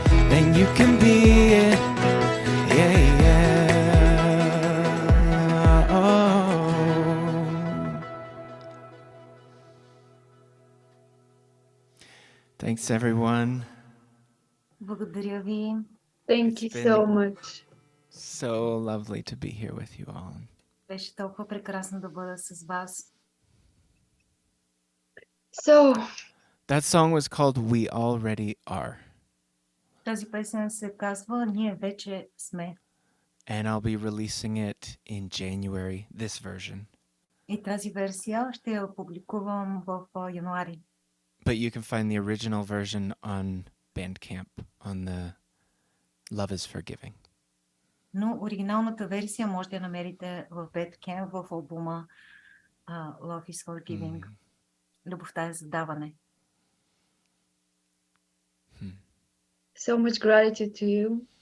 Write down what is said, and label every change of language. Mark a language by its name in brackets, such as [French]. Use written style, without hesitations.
[English] Then you can be it. Yeah, yeah. Oh. Thanks, everyone. [Bulgarian] Благодаря ви. [English] Thank It's you been- so much. So lovely to be here with you all. [Bulgarian] Беше толкова прекрасно да бъда с вас. [English] So, That song was called We Already Are. [Bulgarian] Тази песен се казва "Ние вече сме" [English] And I'll be releasing it in January, this version. [Bulgarian] и тази версия ще я публикувам в януари. [English] But you can find the original version on Bandcamp, on the Love is Forgiving. [Bulgarian] Но оригиналната версия може да я намерите в Bandcamp в албума Love is Forgiving. Любовта е за даване. [English] so much gratitude to you.